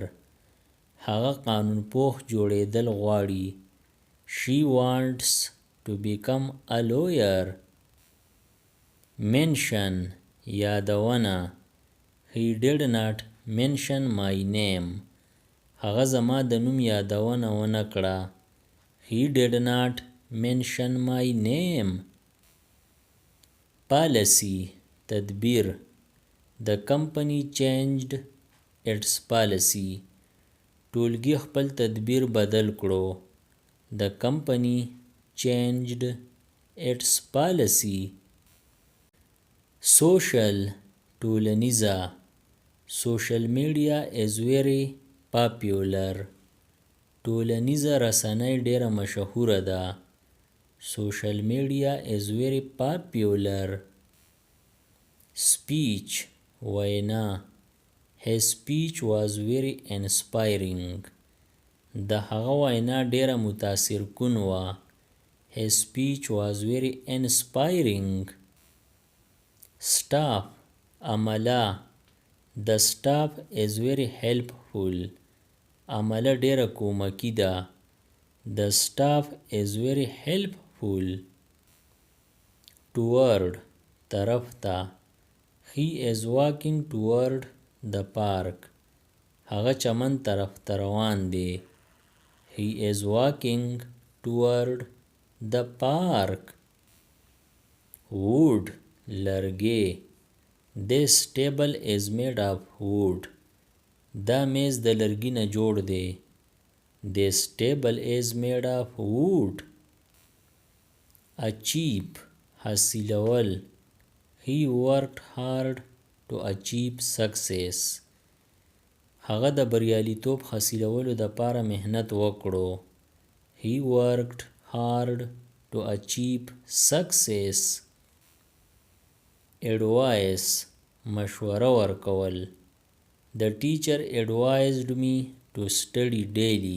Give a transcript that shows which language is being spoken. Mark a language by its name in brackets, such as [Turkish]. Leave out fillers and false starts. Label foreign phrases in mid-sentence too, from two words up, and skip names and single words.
[Pashto] هغه قانون پوخ جوړېدل غواړي. [English] She wants to become a lawyer. Mention یادونه. He did not mention my name. [Pashto] هغه زما د نوم یادونه ونه کړه. [English] He did not mention my name. Policy تدبیر. The company changed its policy. [Pashto] ټولګي خپل تدبیر بدل کړو. [English] The company changed its policy. Social ټولنیزه. Social media is very popular. [Pashto] ټولنیزه رسنۍ ډیره مشهوره ده. [English] Social media is very popular. Speech وینا. His speech was very inspiring. [Pashto] د هغه وینا ډیره متاثر کن وه. [English] His speech was very inspiring. Staff عمله. The staff is very helpful. [Pashto] عمله ډیره کومکی ده. [English] The staff is very helpful. Toward طرف ته. He is walking toward the park. [Pashto] هغه چمن طرف ته روان دی. [English] He is walking toward the park. Wood لرګی. This table is made of wood. [Pashto] دا میز د لرګي نه جوړ دی. [English] This table is made of wood. Achieve حاصلول. He worked hard to achieve success. [Pashto] هغه د بریالیتوب حاصلولو دپاره محنت وکړو. [English] He worked hard to achieve success. Advice مشوره ورکول. The teacher advised me to study daily.